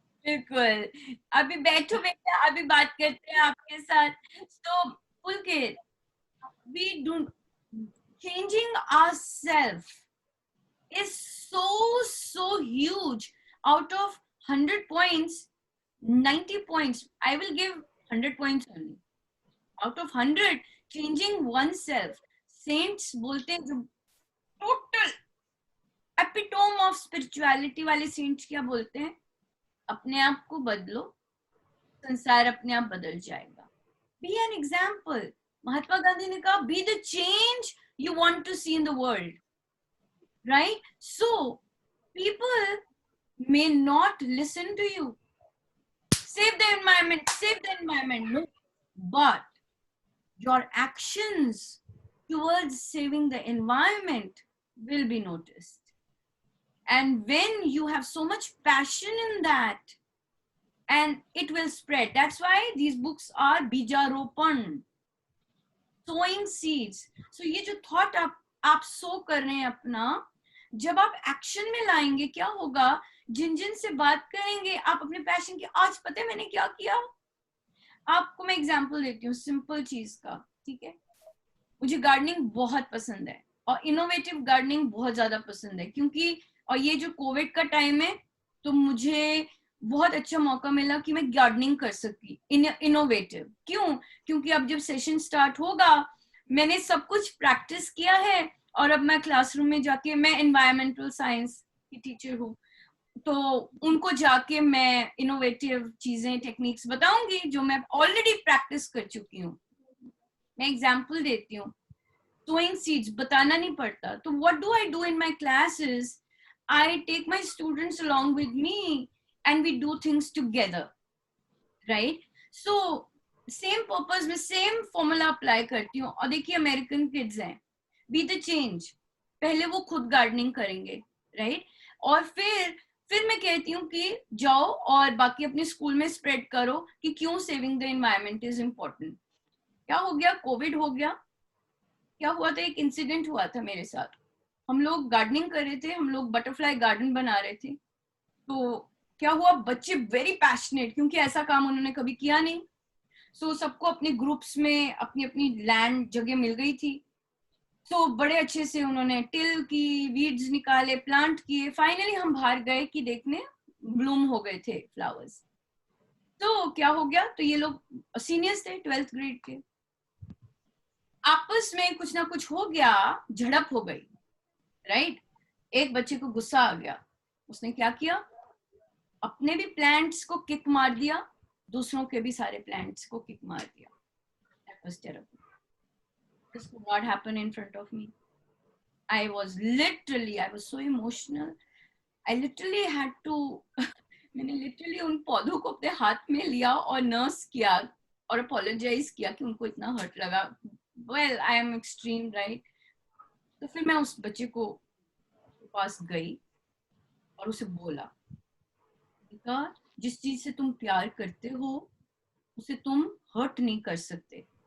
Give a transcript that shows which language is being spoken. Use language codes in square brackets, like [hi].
[hi] बिल्कुल, अभी बैठो बेटा, अभी बात करते हैं आपके साथ। [en] So Pulkit, we do changing ourselves is so huge. Out of 100 points, 90 points, I will give 100 points only. Out of 100, changing oneself. [hi] Saints बोलते हैं जो [en] total epitome of spirituality [hi] वाले saints क्या बोलते हैं? अपने आप को बदलो, संसार अपने आप बदल जाएगा। [en] Be an example. [hi] Mahatma Gandhi ने कहा, [en] be the change you want to see in the world. Right? So, people may not listen to you. Save the environment. No. But your actions towards saving the environment will be noticed. And when you have so much passion in that, and it will spread. That's why these books are Bijaropan, sowing seeds. [hi] So ये जो thought आप sow कर रहे हैं अपना, जब आप action में लाएंगे क्या होगा? जिन से बात करेंगे आप अपने पैशन की, आज पता है मैंने क्या किया, आपको मैं एग्जांपल देती हूँ सिंपल चीज का, ठीक है। मुझे गार्डनिंग बहुत पसंद है और इनोवेटिव गार्डनिंग बहुत ज्यादा पसंद है, क्योंकि और ये जो कोविड का टाइम है तो मुझे बहुत अच्छा मौका मिला कि मैं गार्डनिंग कर सकी इनोवेटिव। क्यों? क्योंकि अब जब सेशन स्टार्ट होगा, मैंने सब कुछ प्रैक्टिस किया है और अब मैं क्लासरूम में जाके, मैं एनवायरमेंटल साइंस की टीचर हूँ, तो उनको जाके मैं इनोवेटिव चीजें टेक्निक्स बताऊंगी जो मैं ऑलरेडी प्रैक्टिस कर चुकी हूँ। मैं एग्जांपल देती हूँ, [en] sowing seeds [hi] बताना नहीं पड़ता। [en] तो what do I do in my classes? I take my students along with me and we do things together, right? So same purpose में same formula apply करती हूँ। [hi] और देखिए अमेरिकन किड्स हैं, [en] be the change, [hi] पहले वो खुद gardening करेंगे, right? और फिर मैं कहती हूँ कि जाओ और बाकी अपने स्कूल में स्प्रेड करो कि क्यों [en] Saving the environment is important. [hi] क्या हो गया, कोविड हो गया, क्या हुआ था, एक इंसिडेंट हुआ था मेरे साथ। हम लोग गार्डनिंग कर रहे थे, हम लोग बटरफ्लाई गार्डन बना रहे थे। तो क्या हुआ, बच्चे वेरी पैशनेट, क्योंकि ऐसा काम उन्होंने कभी किया नहीं। सो सबको अपने ग्रुप्स में अपनी अपनी लैंड जगह मिल गई थी। तो बड़े अच्छे से उन्होंने टिल की, वीड्स निकाले, प्लांट किए। फाइनली हम बाहर गए कि देखने, ब्लूम हो गए थे फ्लावर्स। तो क्या हो गया, तो ये लोग सीनियर्स थे 12th ग्रेड के, आपस में कुछ ना कुछ हो गया, झड़प हो गई, राइट। एक बच्चे को गुस्सा आ गया, उसने क्या किया, अपने भी प्लांट्स को किक मार दिया, दूसरों के भी सारे प्लांट्स को किक मार दिया। [en] That was terrible. This could not happen in front of me. I was so emotional. I literally had to [hi] मैंने लिटरली उन पौधों को अपने हाथ में लिया और नर्स किया और अपोलोजाइज किया कि उनको इतना हर्ट लगा। [en] Well I am extreme, right. [hi] तो फिर मैं उस बच्चे को पास गई और उसे बोला, बेटा जिस चीज से तुम प्यार करते हो उसे तुम हर्ट नहीं कर सकते।